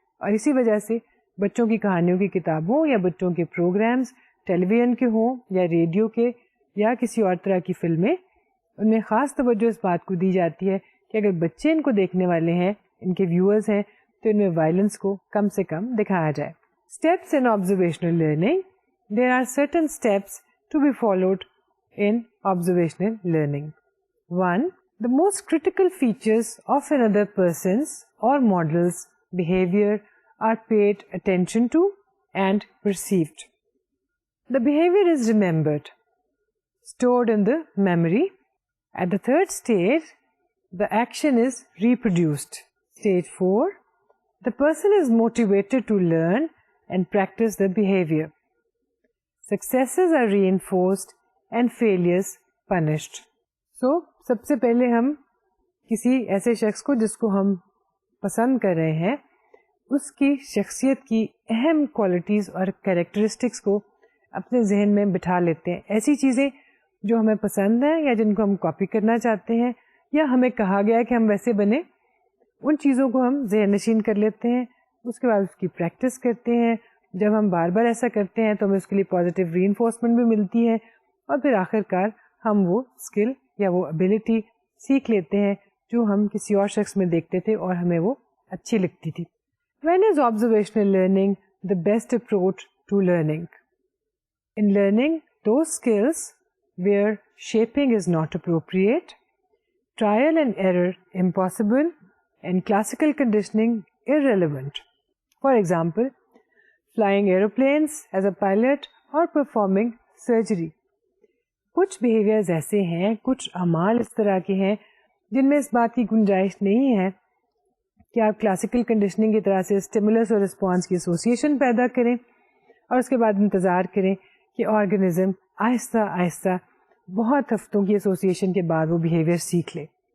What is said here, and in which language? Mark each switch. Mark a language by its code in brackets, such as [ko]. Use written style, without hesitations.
[ur] اور اسی وجہ سے بچوں کی کہانیوں کی کتابوں یا بچوں کے پروگرامز ٹیلی ویژن کے ہوں یا ریڈیو کے یا کسی اور طرح کی فلمیں, ان میں خاص توجہ اس بات کو دی جاتی ہے کہ اگر بچے ان کو دیکھنے والے ہیں, ان کے ویورز ہیں, تو ان میں وائلنس کو کم سے کم دکھایا جائے. [en] Steps in observational learning. There are certain steps to be followed in observational learning. 1. The most critical features of another person's or model's behavior are paid attention to and perceived. The behavior is remembered, stored in the memory. At the third stage, the action is reproduced. Stage 4, the person is motivated to learn and practice the behavior. Successes are reinforced and failures punished. [ur] So, سب سے پہلے ہم کسی ایسے شخص کو جس کو ہم پسند کر رہے ہیں اس کی شخصیت کی اہم کوالٹیز اور کیریکٹرسٹکس کو اپنے ذہن میں بٹھا لیتے ہیں. ایسی چیزیں جو ہمیں پسند ہیں یا جن کو ہم کاپی کرنا چاہتے ہیں یا ہمیں کہا گیا کہ ہم ویسے بنے, ان چیزوں کو ہم ذہن نشین کر لیتے ہیں. اس کے بعد اس کی پریکٹس کرتے ہیں. جب ہم بار بار ایسا کرتے ہیں تو ہمیں اس کے لیے پازیٹیو ری انفورسمنٹ بھی ملتی ہے اور پھر آخر کار ہم وہ اسکل یا وہ ابیلٹی سیکھ لیتے ہیں جو ہم کسی اور شخص میں دیکھتے تھے اور ہمیں وہ اچھی لگتی تھی. [en] When is observational learning the best approach to learning? In learning those skills where shaping is not appropriate, trial and error impossible, and classical conditioning irrelevant. For example, flying aeroplanes as a pilot or performing surgery. [ur] کچھ behaviours ایسے ہیں, کچھ اعمال اس طرح کے ہیں جن میں اس بات کی گنجائش نہیں ہے کہ آپ کلاسیکل کنڈیشننگ کی طرح سے اسٹیمولس اور رسپانس کی ایسوسیشن پیدا کریں اور اس کے بعد انتظار کریں کہ آرگنزم آہستہ آہستہ بہت ہفتوں کی ایسوسیشن کے بعد وہ بیہیویئر سیکھ لے.